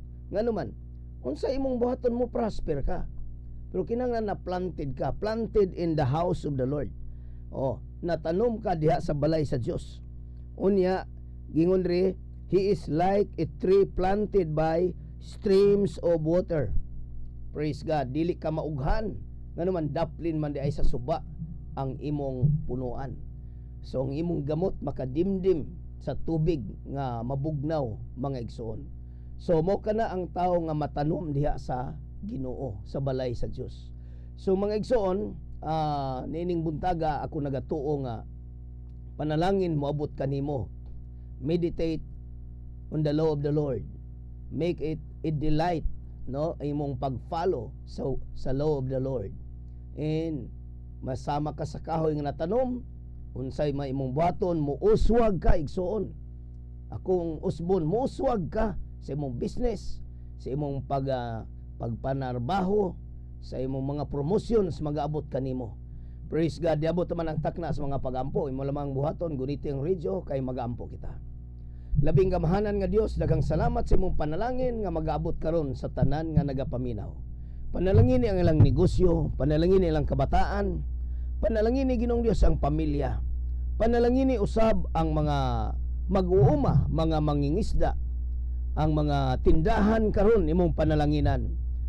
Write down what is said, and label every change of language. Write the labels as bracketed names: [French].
[Cebuano] Nga naman, unsa imong buhaton mo prosper ka. Pero kinahanglan na planted ka, [English] planted in the house of the Lord. [Cebuano] Natanom ka diha sa balay sa Dios. Unya, gingon ri, [English] he is like a tree planted by streams of water. Praise God. [Cebuano] Dili ka maughan. Nga naman, daplin man di ay sa suba ang imong punuan. So ang imong gamot makadimdim sa tubig nga mabugnaw, mga igsoon. So mo kana ang tao nga matanom diha sa Ginoo, sa balay sa Dios. So mga igsoon, nining buntaga ako nagatuo nga panalangin moabot kanimo. [English] Meditate on the law of the Lord. Make it a delight, no, [Cebuano] imong pag-follow sa [English] law of the Lord. [Cebuano] And masama ka sa kahoy nga natanom, unsay may imong buhaton, muuswag ka igsoon. Akong usbon, muuswag ka sa imong business, sa imong pagpanarbaho, sa imong mga promotions mag-aabot kanimo. [English] Praise God. [Cebuano] Diabot man ang takna sa mga pagampo, imo lamang buhaton guniti ang radyo kay mag-aampo kita. Labing gamahanan nga Dios, daghang salamat sa imong panalangin nga mag-aabot karon sa tanan nga nagapaminaw. Panalangin ang ilang negosyo, panalangin ilang kabataan, panalangin ni Ginoong Dios ang pamilya, panalangin ni usab ang mga mag-uuma, mga mangingisda, ang mga tindahan karon imong panalanginan.